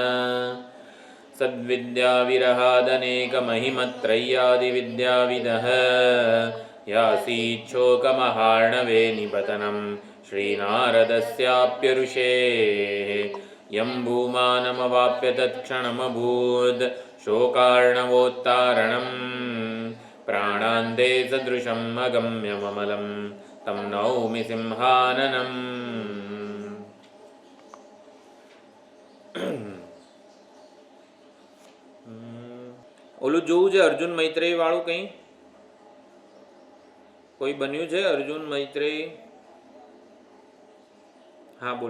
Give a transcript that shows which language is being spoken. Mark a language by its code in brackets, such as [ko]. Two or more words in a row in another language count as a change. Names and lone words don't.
[sa] सद्विद्याविरहादनेकमहिमत्रय्यादिविद्याविदः यासीच्छोकमहार्णवे निपतनं श्रीनारदस्याप्यऋषेः यं भूमानमवाप्य तत्क्षणमभूत् शोकार्णवोत्तारणं प्राणान्ते सदृशम् अगम्यममलं तं नौमि सिंहाननम्। [gu] ઓલું જોવું છે અર્જુન મૈત્રેય વાળું કંઈ કોઈ બન્યું છે અર્જુન મૈત્રેય? હા બોલો.